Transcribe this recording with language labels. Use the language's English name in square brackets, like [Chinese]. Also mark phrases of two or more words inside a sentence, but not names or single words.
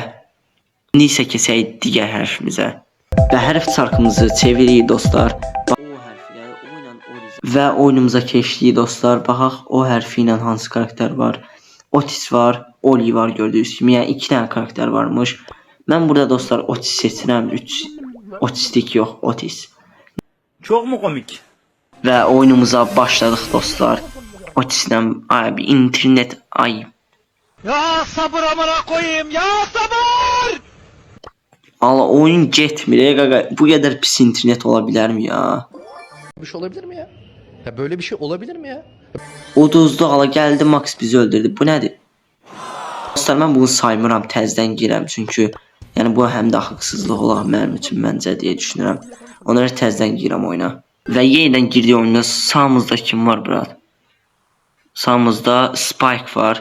[Azerbaijani] İndi isə keçək digər hərfimizə. Və hərf çarkımızı çeviririk dostlar. O hərfi ilə o ilə və oyunumuza keçdik dostlar. Baxaq o hərfi ilə hansı karakter var? Otis var, Oli var gördüyünüz kimi. Yəni 2 dənə karakter varmış. Mən burada dostlar Otis seçirəm. Otistik yox, Otis. [Turkish] Çok mu komik? [Azerbaijani] Və oyunumuza başladıq dostlar. Otislə abi internet ay. [Turkish] Ya sabır amına koyayım ya sabır! [Azerbaijani] Allah oyun getmir qaqa. Bu qədər pis internet ola bilərmi ya? [Turkish] Bir şey olabilir mi ya? Ya böyle bir şey olabilir mi ya? [Azerbaijani] Uduzdu ala gəldi Max bizi öldürdü. Bu nədir? Dostlar mən bunu saymıram, təzədən girəm çünki yəni bu həm də haqsızlıq olar mənim üçün məncə deyə düşünürəm. Ona görə təzədən girəm oyuna. Və yenidən girdik oyuna. Sağımızda kim var brat? Sağımızda Spike var.